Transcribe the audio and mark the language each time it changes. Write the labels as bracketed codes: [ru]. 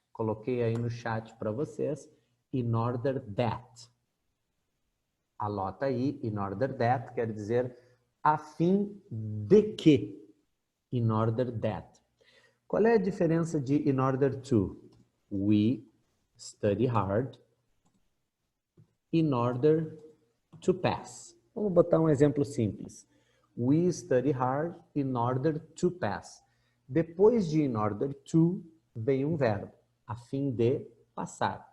[pt] Coloquei aí no chat para vocês. In order that. Anota aí, in order that quer dizer a fim de que. In order that. Qual é a diferença de in order to? [en] We study hard in order to pass. [pt] Vamos botar um exemplo simples. [en] We study hard in order to pass. [pt] Depois de in order to, vem um verbo, a fim de passar.